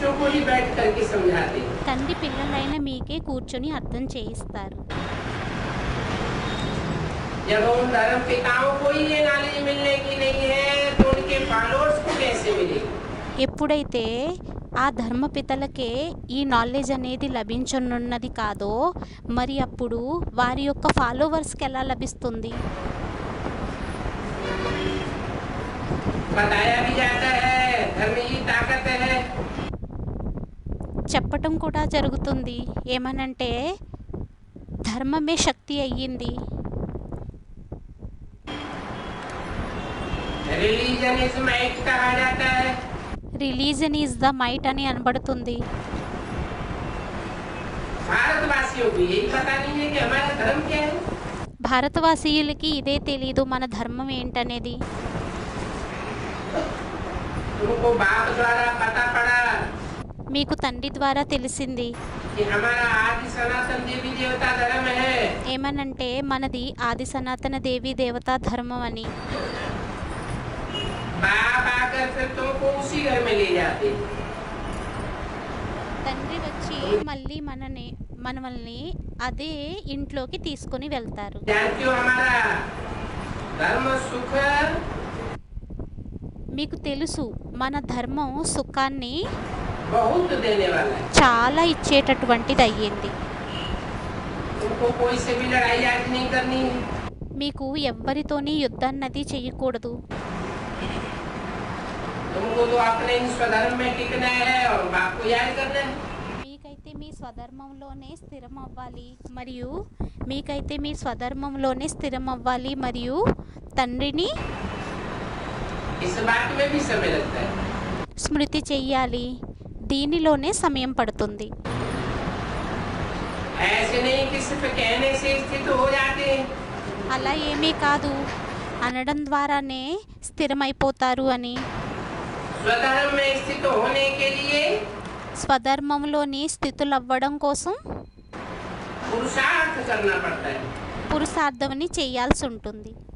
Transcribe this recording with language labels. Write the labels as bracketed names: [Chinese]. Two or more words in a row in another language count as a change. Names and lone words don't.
[Telugu] తండ్రి పిల్లలైన మీకే కూర్చొని అర్థం చేయిస్తారు. [Hindi] जब उन धर्म पिताओं को ही ये नॉलेज मिलने की नहीं है तो उनके फॉलोअर्स को कैसे मिलेगी? [Telugu] ఎప్పుడైతే ఆ ధర్మపితలకే ఈ నాలెడ్జ్ అనేది లభించనున్నది కాదో మరి అప్పుడు వారి యొక్క ఫాలోవర్స్కి ఎలా లభిస్తుంది? [Hindi] बताया भी जाता है धर्म ही ताकत है। [Telugu] చెప్పటం కూడా జరుగుతుంది ఏమనంటే ధర్మమే శక్తి అయ్యింది. [English] Religion is might [Hindi] कहा जाता है। [English] Religion is the might [Telugu] అని అనబడుతుంది. [Hindi] भारतवासियों को यही पता नहीं है कि हमारा धर्म क्या है। [Telugu] భారతవాసీయులకి ఇదే తెలీదు మన ధర్మం ఏంటనేది. [Hindi] तुमको बाप द्वारा पता पड़ा [Telugu] మీకు తండ్రి ద్వారా తెలిసింది [Hindi] कि हमारा आदि सनातन देवी देवता धर्म है। [Telugu] ఏమనంటే మనది ఆది సనాతన దేవి దేవతా ధర్మం అని. [Hindi] बाप आकर फिर तुमको उसी घर में ले जाते। [Telugu] తండ్రి వచ్చి మళ్ళీ మనల్ని అదే ఇంట్లోకి తీసుకొని వెళ్తారు. [Hindi] जानती हो हमारा धर्म सुख [Telugu] మీకు తెలుసు మన ధర్మం సుఖాన్ని [Hindi] बहुत देने वाला है। [Telugu] చాలా ఇచ్చేటటువంటిది అయ్యింది. [Hindi] तुमको कोई से भी लड़ाई आज नहीं करनी है। [Telugu] మీకు ఎవ్వరితోని యుద్ధాన్నది చేయకూడదు. [Hindi] तुमको तो अपने इन स्वधर्म में टिकना है और बाप को याद करना है। [Telugu] మీకైతే మీ స్వధర్మంలోనే స్థిరం అవ్వాలి మరియు తండ్రిని [Hindi] इस बात में भी समय लगता है। [Telugu] స్మృతి చెయ్యాలి. దీనిలోనే సమయం పడుతుంది. [Hindi] ऐसे नहीं कि सिर्फ कहने से स्थित हो जाते हैं। [Telugu] అలా ఏమీ కాదు అనడం ద్వారానే స్థిరమైపోతారు అని. [Hindi] स्वधर्म में स्थित होने के लिए [Telugu] స్వధర్మంలోని స్థితులవ్వడం కోసం [Hindi] पुरुषार्थ करना पड़ता है। [Telugu] పురుషార్థమని చేయాల్సి ఉంటుంది.